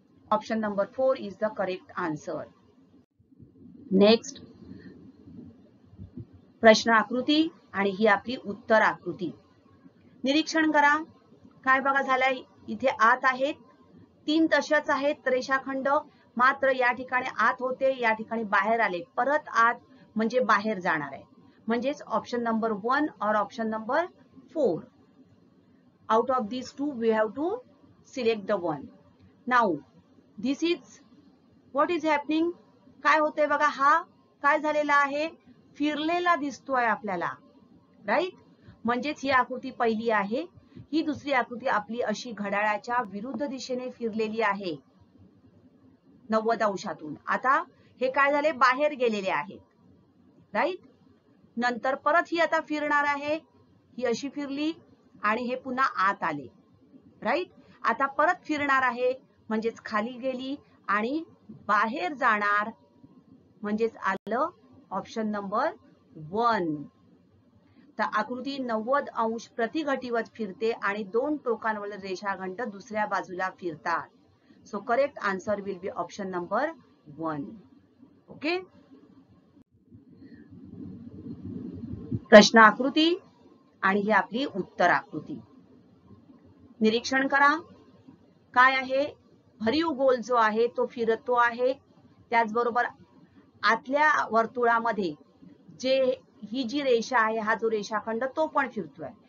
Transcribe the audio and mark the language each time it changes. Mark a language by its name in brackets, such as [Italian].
[English] Option number 4 is the correct answer. [Marathi] Next प्रश्न आकृती आणि ही आपली उत्तर आकृती. निरीक्षण करा. काय बघा झालंय? इथे आत आहेत 3 तशाच आहेत रेषाखंड. मात्र या ठिकाणी आत होते, या ठिकाणी बाहेर आले. परत आत म्हणजे बाहेर जाणार आहे. म्हणजेच ऑप्शन नंबर 1 और option number 4. [English] Out of these two we have to select the one. Now this is what is happening. [Marathi] काय होतंय बघा. हा काय झालेला आहे? फिरलेला दिसतोय आपल्याला. राईट. म्हणजेच ही आकृती पहिली आहे. ही दुसरी आकृती आपली अशी घड्याळाच्या विरुद्ध दिशेने फिरलेली आहे 90 अंशातून. आता हे काय झाले? बाहेर गेलेले आहेत. राईट. नंतर परत ही आता फिरणार आहे. ही अशी फिरली आणि हे पुन्हा आत आले. राईट. आता परत फिरणार आहे म्हणजेच खाली गेली आणि बाहेर जाणार म्हणजेच आलं ऑप्शन नंबर 1. तर आकृती 90 अंश प्रतिघटीवत फिरते आणि 2 टोकांवरील रेषाखंड दुसऱ्या बाजूला फिरतात. [English] So correct answer will be option number 1. Okay. [Marathi] प्रश्न आकृती आणि ही आपली उत्तर आकृती. निरीक्षण करा. काय आहे? भरीव गोल जो आहे तो फिरतो आहे. त्याचबरोबर आतल्या वर्तुळामध्ये ही जी रेषा आहे, हा जो रेषाखंड तो पण फिरतोय.